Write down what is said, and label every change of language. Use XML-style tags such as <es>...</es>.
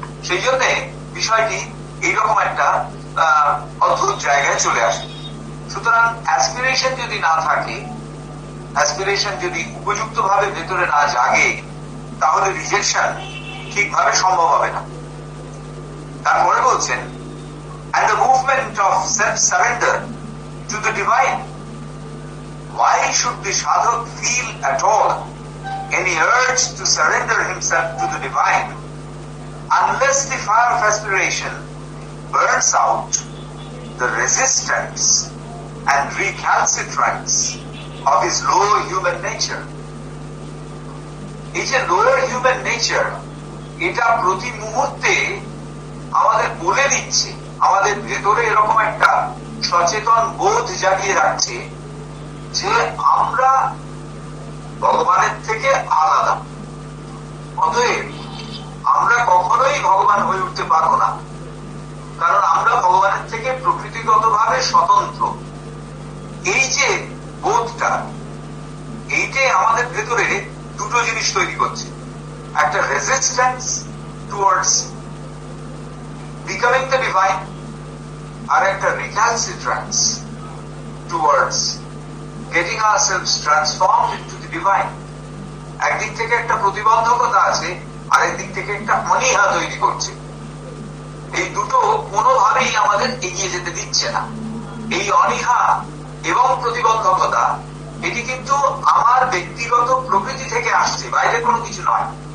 <bn>সেই জন্য বিষয়টি এইরকম একটা অদ্ভুত জায়গায় চলে আসে। সুতরাং অ্যাসপিরেশন যদি না থাকে, অ্যাসপিরেশন যদি উপযুক্ত ভাবে ভেতরে না জাগে, তাহলে রিজেকশন ঠিকভাবে সম্ভব হবে না। তারপরে বলছেন,</bn> <en>and the movement of self-surrender to the divine. Why should the sadhak feel at all any urge to surrender himself to the divine unless the fire of aspiration burns out the resistance and recalcitrance of his lower human nature?</en> <bn>এই যে lower human nature, এটা প্রতি মুহূর্তে আমাদের বলে দিচ্ছে, আমাদের ভেতরে এরকম একটা সচেতন বোধ জাগিয়ে রাখছে যে আমরা ভগবানের থেকে আলাদা। অতএব আমরা কখনোই ভগবান হয়ে উঠতে পারবো না, কারণ আমরা ভগবানের থেকে প্রকৃতিগতভাবে স্বতন্ত্র। এই যে বোধটা, এইটাই আমাদের ভেতরে দুটো জিনিস তৈরি করছে, একটা</bn> <en>resistance towards becoming the divine</en> <bn>আর একটা</bn> <en>Recalcitrance towards getting ourselves transformed into the divine.</en> <bn>একদিক থেকে একটা প্রতিবন্ধকতা আছে, আরেক দিক থেকে একটা অনীহা তৈরি করছে। এই দুটো কোনোভাবেই আমাদের এগিয়ে যেতে দিচ্ছে না। এই অনীহা এবং প্রতিবন্ধকতা এটি কিন্তু আমার ব্যক্তিগত প্রকৃতি থেকে আসছে, বাইরে কোনো কিছু নয়।</bn>